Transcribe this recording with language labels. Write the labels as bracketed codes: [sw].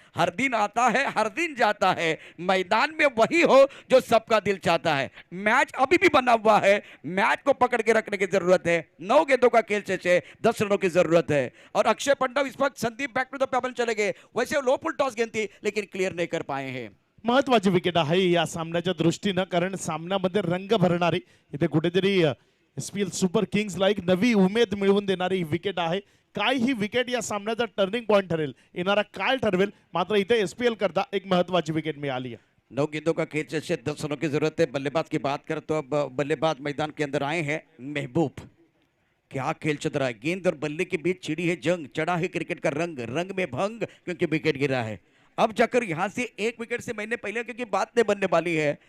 [hi] हर दिन आता है, हर दिन जाता है, मैदान में वही हो जो सबका दिल चाहता है। मैच अभी भी बना हुआ है, मैच को पकड़ के रखने की जरूरत है। 9 गेंदों का खेल से 10 रनों की जरूरत है। और अक्षय पंडव इस वक्त Sandeep back to the payable चले गए। वैसे लो फुल टॉस गेंद थी, लेकिन क्लियर नहीं कर पाए हैं। [mr] महत्वाची विकेट आहे या सामन्याच्या दृष्टीनं, कारण सामन्यामध्ये रंग भरणारी, इथे कुठेतरी एसपीएल सुपर किंग्सला एक नवी उमेद मिळवून देणारी ही विकेट आहे. काय ही विकेट या सामन्याचा टर्निंग पॉइंट ठरेल, येणारा काळ ठरवेल. मात्र इथे एसपीएल करता एक महत्वाची विकेट मिळाली आहे. [hi] 9 गेंदों का खेल से 10 रनों की जरूरत है। बल्लेबाज की बात करें तो अब बल्लेबाज मैदान के अंदर आए हैं महबूब। क्या खेल चल रहा है, गेंद और बल्ले के बीच छिड़ी है जंग, चढ़ा है क्रिकेट का रंग, रंग में भंग, क्योंकि विकेट गिरा है। अब जाकर यहां से एक विकेट से मैंने पहले क्योंकि बात नहीं बनने वाली है।